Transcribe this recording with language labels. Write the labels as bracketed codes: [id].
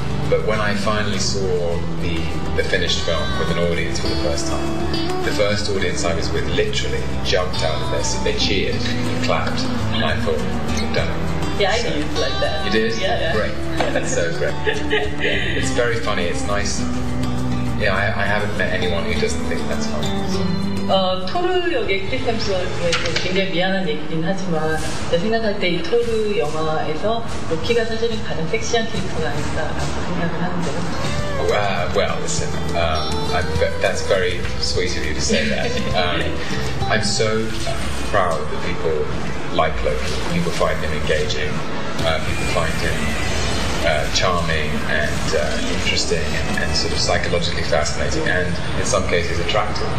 [en] But when I finally saw the finished film with an audience for the first time, the first audience I was with literally jumped out of their seat. They cheered and clapped, and I thought, we've done it. Yeah, I do like that. You did? Yeah. Great. That's so great. Yeah, it's very funny. It's nice. Yeah, I haven't met anyone who doesn't think that's funny. [ko] 토르 역의 크리스 햄스워스에 굉장히 미안한 얘기긴 하지만 제가 생각할 때 이 토르 영화에서 로키가 사실은 가장 섹시한 캐릭터가 아닐까라고 생각을 하는데요. [en] Well, listen, that's very sweet of you to say that. I'm so proud that people like Loki. People find him engaging. People find him charming and interesting and sort of psychologically fascinating and in some cases attractive.